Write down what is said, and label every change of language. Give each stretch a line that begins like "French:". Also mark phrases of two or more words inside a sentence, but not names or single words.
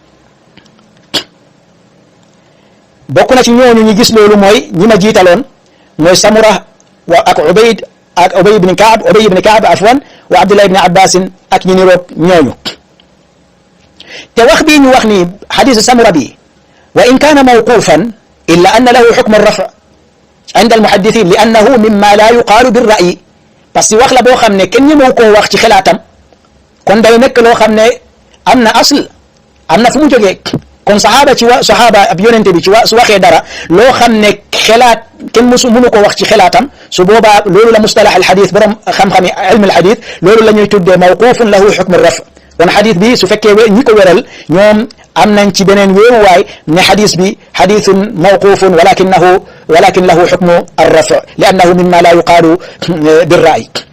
Wolof: bokk na ci ñooñu ñu gis loolu mooy ñi ma jiitaloon mooy Samura ak Ubay ibn Kaab afwan wa Abdullah ibn Abbas ak ñi niroog ñooñu te wax bii ñu wax ni xadisu Samura bi wa
Arabic: إن كان موقوفا إلا أن له حكم الرفع عند المحدثين لأنه مما لا يقال بالرأي
French: parce que
Wolof: wax la boo xam ne kenn ñemewu koo wax ci xalaatam kon day nekk loo xam ne am na asl am na fu mu jógee kon saxaaba ab yonente bi su waxee dara loo xam ne xelaat kenn mënu ko wax ci xelaatam su boobaa loolu la
Arabic: مصطلح الحديث
Wolof: borom xam-xami
Arabic: علم الحديث
Wolof: loolu la ñuy tuddee
Arabic: موقوف له حكم رفع
Wolof: kon xadis bi su fekkee ñi ko wéral ñoom am nañ ci beneen wéeruwaay ne xadis bi
Arabic: حديث موقوف ولكن له حكم الرفع لأنه مما لا يقال بالرأي